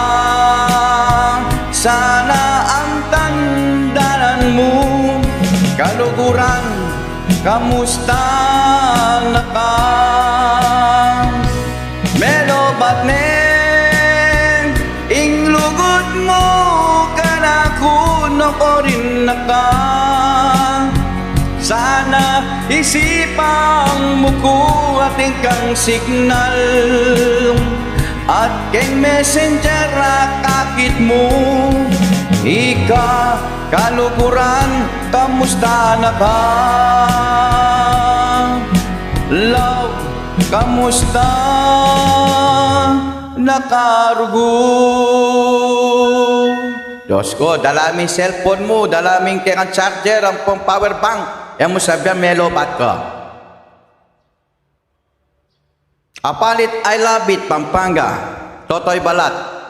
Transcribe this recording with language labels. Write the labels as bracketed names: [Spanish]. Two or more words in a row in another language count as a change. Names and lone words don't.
[Pampanga] Sana ang tandaan mo kaluguran, kamusta na ka? Melobat neng ing lugod mo ka na kuno ko rin na ka. Sana isipang mo ko ating kang signal, at keng messenger kakit mo. Ika kaluguran, kamusta na ka? Love, kamusta na karugo? Diyos ko, dalaming cellphone mo, dalaming keng charger, ang power bank. Yan mo sabihan, may lobat ka. Apalit, [English] I love it, Pampanga. Totoy Balat.